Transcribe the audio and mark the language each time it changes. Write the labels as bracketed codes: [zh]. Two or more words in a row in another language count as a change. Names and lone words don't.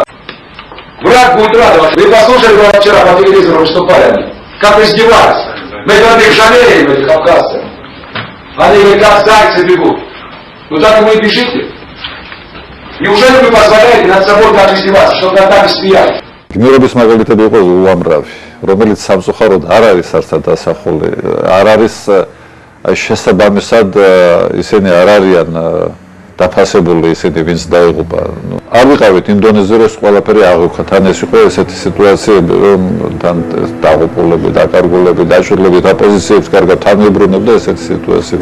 [ru] Враг будет радоваться. Вы послушали, как вчера по телевизору выступали они? Как издевались. Мы когда их жалеем, этих абхазцев. Они как зайцы бегут. Ну так и вы бежите. Неужели вы позволяете над собой так издеваться, чтобы над нами смеялись? [ka] გმირობის მაგალითები იყო უამრავი, რომელიც სამწუხაროდ არ არის არცად დასახული, არ არის შესაბამისად ისინი არ არიან დაფასებული ისინი, ვინც დაიღუპა. არ ვიყავით იმ დონეზე, რომ ყველაფერი აღუქა. თან ეს იყო ესეთი სიტუაციები, რომ თან დაღუპულები, დაკარგულები, დაჭრილები და პოზიციებს კარგად თანმიბრუნებდა ესეთი სიტუაციები.